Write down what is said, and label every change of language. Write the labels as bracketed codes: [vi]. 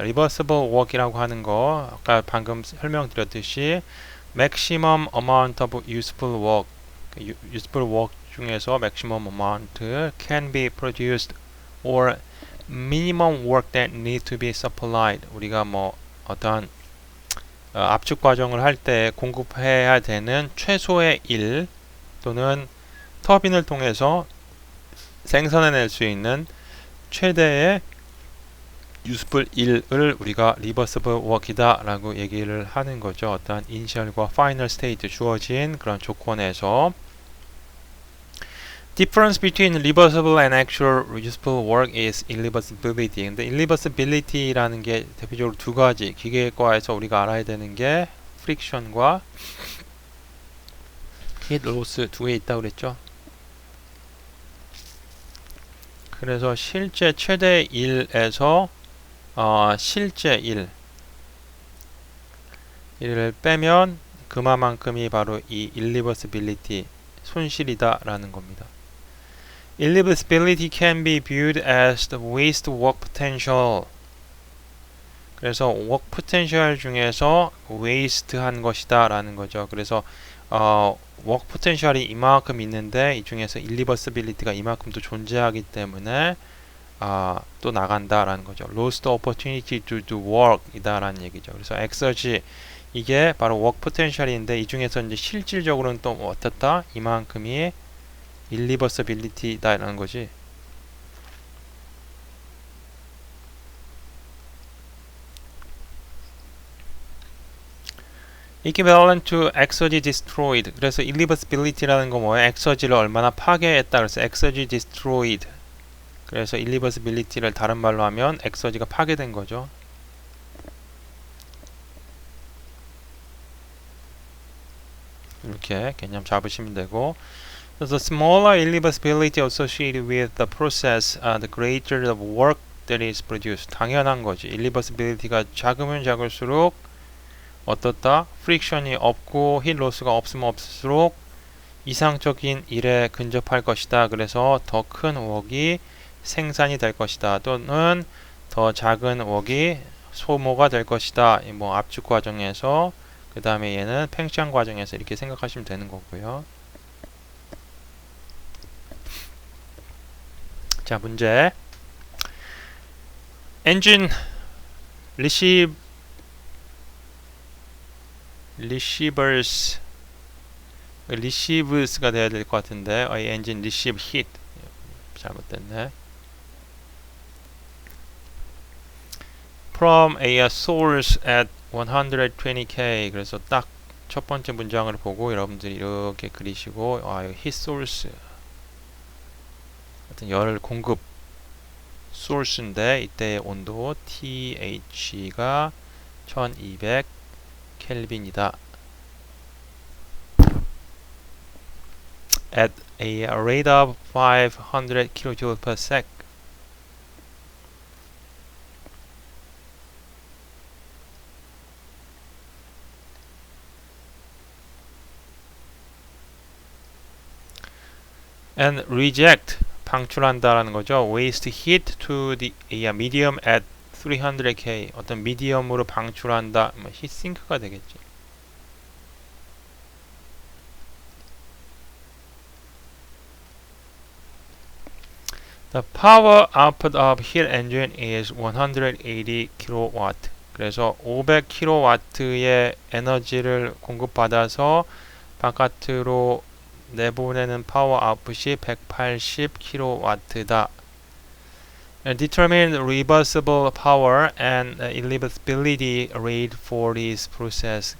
[en] reversible work이라고 하는 거 [ko] 아까 방금 설명드렸듯이 [en] maximum amount of useful work, useful work 중에서 maximum amount can be produced or minimum work that need to be supplied. [ko] 우리가 뭐 어떤 압축 과정을 할 때 공급해야 되는 최소의 일 또는 터빈을 통해서 생산해낼 수 있는 최대의 useful 일을 우리가 reversible work이다 라고 얘기를 하는 거죠. [en] 어떤 initial과 final state [ko] 주어진 그런 조건에서 [en] difference between reversible and actual useful work is irreversibility. [ko] 근데 irreversibility라는 게 대표적으로 두 가지 기계과에서 우리가 알아야 되는 게 friction과 heat loss 두 개 있다고 그랬죠. 그래서 실제 최대 1에서 실제 1을 빼면 그만큼이 바로 이 irreversibility 손실이다 라는 겁니다. [en] Irreversibility can be viewed as the waste work potential. [ko] 그래서 work potential 중에서 waste한 것이다 라는 거죠. 그래서 work potential이 이만큼 있는데 이 중에서 irreversibility가 이만큼도 존재하기 때문에 또 나간다라는 거죠. [en] lost opportunity to do work [ko] 이다라는 얘기죠. 그래서 exergy 이게 바로 work potential인데 이 중에서 이제 실질적으로는 또 어떻다? 이만큼이 irreversibility다라는 거지. [en] equivalent to exergy destroyed. [ko] 그래서 irreversibility라는 거 뭐예요? exergy를 얼마나 파괴했다. 그래서 exergy destroyed. 그래서 irreversibility를 다른 말로 하면 exergy가 파괴된 거죠. 이렇게 개념 잡으시면 되고, [en] the smaller irreversibility associated with the process, the greater the work that is produced. [ko] 당연한 거지. irreversibility가 작으면 작을수록 어떻다? 프릭션이 없고 힐 로스가 없으면 없을수록 이상적인 일에 근접할 것이다. 그래서 더 큰 웍이 생산이 될 것이다. 또는 더 작은 웍이 소모가 될 것이다. 뭐 압축 과정에서 그 다음에 얘는 팽창 과정에서 이렇게 생각하시면 되는 거고요. 자, 문제. 엔진 리시브스가 돼야 될 것 같은데 엔진 리시브 히트 잘못됐네. [en] From a source at 120K. [ko] 그래서 딱 첫 번째 문장을 보고 여러분들이 이렇게 그리시고 여기 heat source 어떤 열 공급 source인데 이때의 온도 TH가 1200 켈빈이다. [en] At a rate of 500 kJ per sec. And reject [ko] 방출한다라는 거죠. [en] Waste heat to the medium at 300K. [ko] 어떤 미디엄으로 방출한다. 히트싱크가 되겠지. [en] The power output of heat engine is 180 kW. [ko] 그래서 500 kW의 에너지를 공급받아서 바깥으로 내보내는 파워 아웃풋이 180 kW다. [en] Determine reversible power and irreversibility rate for this process.